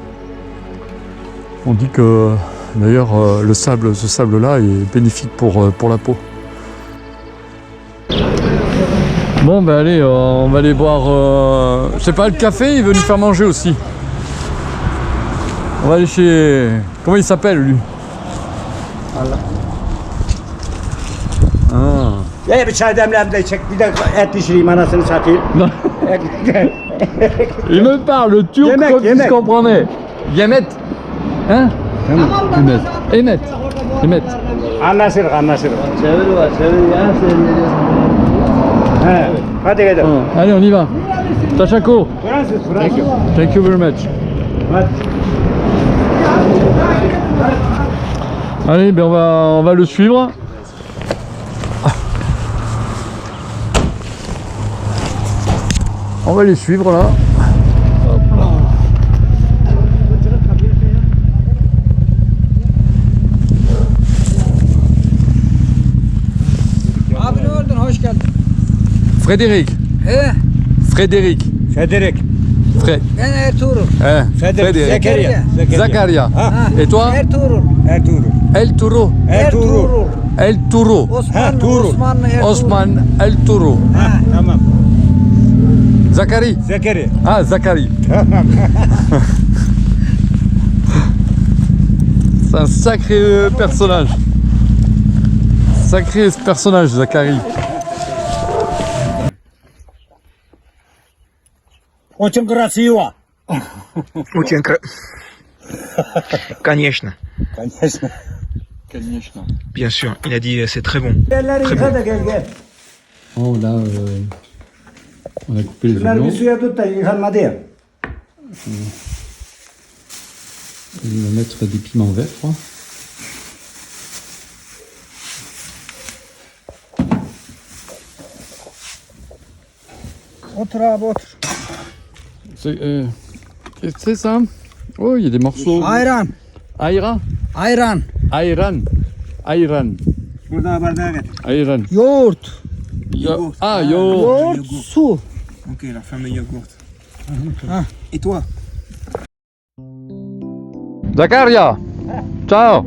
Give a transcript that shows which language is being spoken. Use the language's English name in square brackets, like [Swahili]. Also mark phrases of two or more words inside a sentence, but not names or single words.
[French] On dit que d'ailleurs ce sable-là est bénéfique pour la peau. Bon ben allez, on va aller boire, je sais pas, le café, il veut nous faire manger aussi. On va aller chez... Comment il s'appelle lui? [Turkish] Ya bir çay demleyeyim de çek bir de et pişireyim anasını satayım. [French] Il me parle turc [Turkish] Yemek, [French] comme si je [Turkish] yemek. [French] comprenais. Yemet. Hein? [Turkish] Yemet. Emet. Emet. Anlaşırız anlaşırız. Çevir var, çevir ya sen. He. Hadi gidelim. [French] Allez, on y va. Tachako. [Turkish] Fransız Fransız. [English] Thank you very much. [Turkish] Hadi. [French] Allez, ben on va le suivre. On va les suivre là. [Turkish] Abi ne oldun? Hoş geldin. Frédéric. He? Frédéric. Federik. Ben Ertuğrul. Frédéric. Zekeriya. Zakaria. Ha. [French] Et toi? [Turkish] Ertuğrul. Ertuğrul. El Touro. Ertuğrul. El Touro. Osman, Tuğrul. Osman El Touro. Ha, tamam. Zakari. Zekeri. Ah, Zakari. [French] C'est un sacré personnage. Sacré personnage, Zakari. [Russian] Очень красиво. Очень Конечно, Конечно. Конечно. [French] bien sûr. Il a dit c'est très bon. [Turkish] Elleri yıka da gel. [French] Oh là, on a coupé les [Turkish] Bunları bir [French] oignons. [Turkish] suya tut da yıkanmadı ya. [French] On va mettre des piments verts, je crois. [Turkish] Otur abi otur. [French] C'est ça. Oh, il y a des morceaux. [Turkish] Ayran. Ayran. Ayran. Ayran. Ayran. Burada bardağa getir. Ayran. Yoğurt. Ah, yo. Yoğurt, su. [French] Ok, la femme yaourt. Ah. Et toi? Zakaria. Ciao.